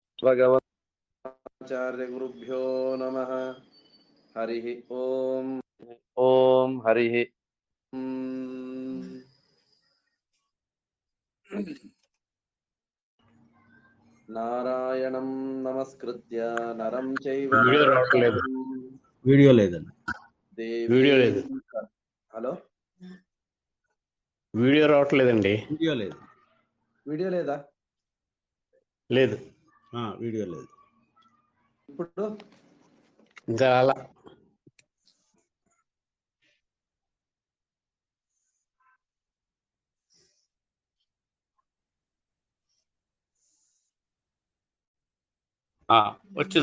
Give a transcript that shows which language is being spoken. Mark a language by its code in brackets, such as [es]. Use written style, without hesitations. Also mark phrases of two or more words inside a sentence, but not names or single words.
[sa] भगवताचार्यगुरुभ्यो नमः। हरिः ओम्। ओम हरिः నారాయణం నమస్కృత్య నరం చైవ [te] వీడియో లేదండి. వీడియో లేదు. హలో, వీడియో రావట్లేదండి. వీడియో లేదా? లేదు, వీడియో లేదు. ఇప్పుడు ఇంకా అలా వచ్చింది.